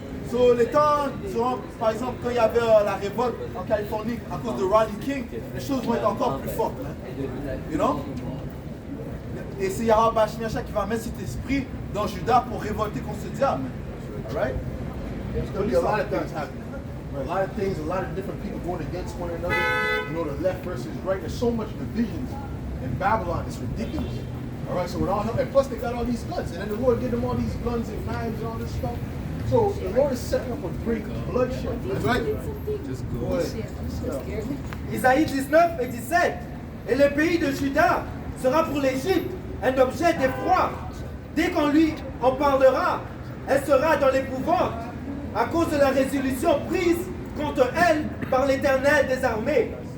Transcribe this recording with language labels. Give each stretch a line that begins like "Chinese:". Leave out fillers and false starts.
French: So les temps seront, par exemple, quand il y avait la révolte en Californie à cause de Rodney King, les choses vont être encore plus fortes.
English: You know?
French: Et c'est Yahweh Bashim Yahushai qui va mettre cet esprit dans Juda pour révolter contre ce diable.
English: Alright? There's going to be a lot of things happening. A lot of things, a lot of different people going against one another. You know, the left versus right. There's so much divisions in Babylon. It's ridiculous. All right, so with all and plus they got all these guns, and then the Lord gave them all these guns and knives and all this stuff. So the Lord is setting up a great bloodshed. That's right. Just go ahead.
French: Isaïe 19 et 17. Et le pays de Juda sera pour l'Égypte un objet d'effroi. Dès qu'on lui en parlera, elle sera dans l'épouvante à cause de la résolution prise contre elle par l'Éternel des armées.